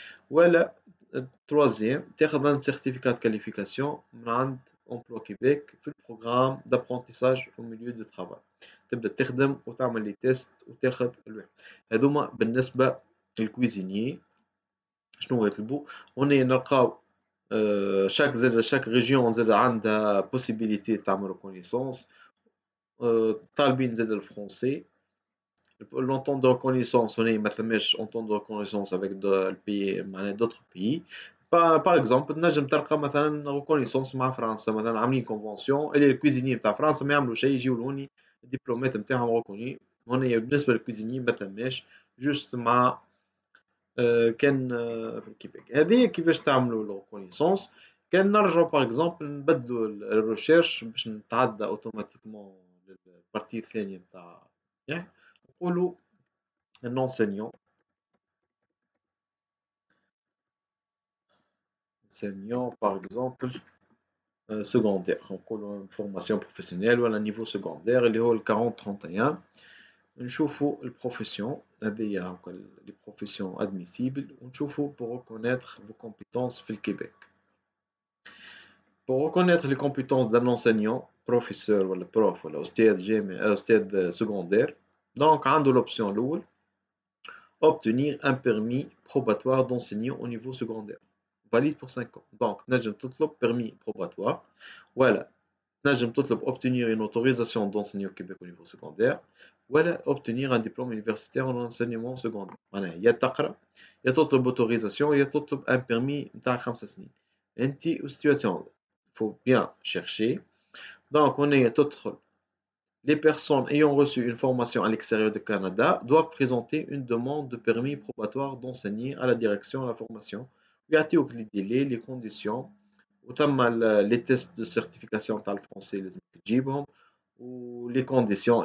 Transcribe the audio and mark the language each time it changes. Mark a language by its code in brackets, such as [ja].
[fr] ولا troisième تاخذ un certificat de qualification من عند Emploi Québec في البروغرام d'apprentissage au milieu de travail. [ar] تبدا تخدم وتعمل لي تيست وتاخذ الواحد. هذوما بالنسبه للكويزيني. شنو هو يطلبوا؟ هنا نلقاو chaque région زاد عندها possibilité تعمل reconnaissance. طالبين زاد الفرونسي. [fr] L'entente de reconnaissance, on est [ar] ما ثماش [fr] entente de reconnaissance avec le pays معناها d'autres pays. [ar] Par exemple تنجم تلقى مثلا reconnaissance مع فرنسا، مثلا عاملين convention اللي الكويزيني نتاع فرنسا ما يعملوا شيء، يجيو لهوني الدبلومات نتاعهم ريكوني. هنا بالنسبة للكويزيني ما ثماش، جوست مع كان في الكيبيك. هذه كيفاش تعملوا الريكونيسونس. كان نرجعوا باغ اكزومبل نبدلوا الريشيرش باش نتعدى اوتوماتيكمون للبارتي الثانية نتاع نقولوا [fr] un enseignant par exemple secondaire، [ar] نقولوا [fr] formation professionnelle [ar] ولا [fr] niveau secondaire [ar] اللي هو ال 40-31. نشوفوا البروفيسيون هذه هاكا لي بروفيسيون admissibles، ونشوفوا [fr] pour reconnaître vos compétences [ar] في الكيبيك. [fr] Pour reconnaître les compétences d'un enseignant, professeur ou le prof ou l'ostède secondaire, donc on a l'option l'oul, obtenir un permis probatoire d'enseigner au niveau secondaire, valide pour 5 ans. Donc, [ar] نجم تطلب [fr] permis probatoire. Voilà, نجم تطلب obtenir une autorisation d'enseigner au Québec au niveau secondaire. Voilà, obtenir un diplôme universitaire en enseignement secondaire. [ar] معناها يا تقرا يا تطلب autorisation يا تطلب un permis نتاع 5 سنين. انت والسيتواسيون [fr] faut bien chercher. Donc, on est autre. Les personnes ayant reçu une formation à l'extérieur du Canada doivent présenter une demande de permis probatoire d'enseigner à la direction de la formation. Il y a les délais, les conditions, les tests de certification dans le français, ou les conditions.